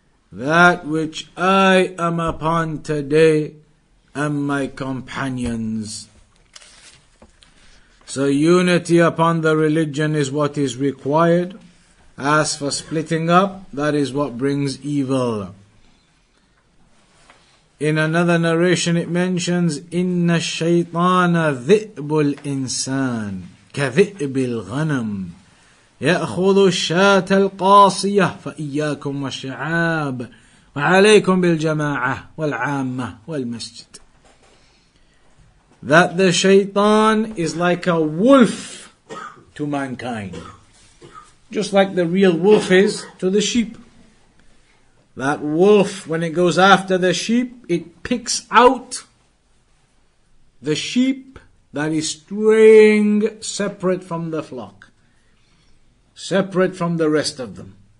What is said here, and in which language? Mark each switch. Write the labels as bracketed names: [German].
[English] That which I am upon today and my companions. So unity upon the religion is what is required. As for splitting up, that is what brings evil. In another narration it mentions, [Arabic] إِنَّ الشَّيْطَانَ ذِئْبُ الْإِنسَانِ كَذِئْبِ الْغَنَمِ يأخذ الشاة القاصية فإياكم والشعاب وعليكم بالجماعة والعامة والمسجد. [English] That the shaitan is like a wolf to mankind, just like the real wolf is to the sheep. That wolf, when it goes after the sheep, it picks out the sheep that is straying separate from the flock, separate from the rest of them.